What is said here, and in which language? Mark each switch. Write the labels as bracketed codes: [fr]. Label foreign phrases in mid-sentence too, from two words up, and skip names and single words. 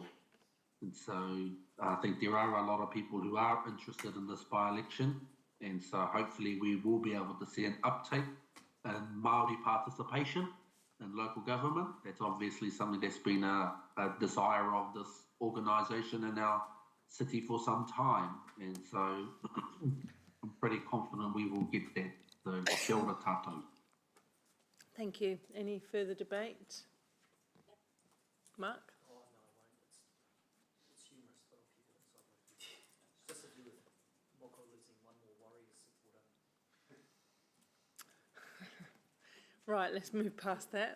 [en] And so I think there are a lot of people who are interested in this by-election, and so hopefully we will be able to see an uptake in Māori participation in local government. That's obviously something that's been a desire of this organisation in our city for some time, and so I'm pretty confident we will get that. [mi] So kia ora tātou. [en] Thank you. Any further debate? Mark? Right, let's move past that.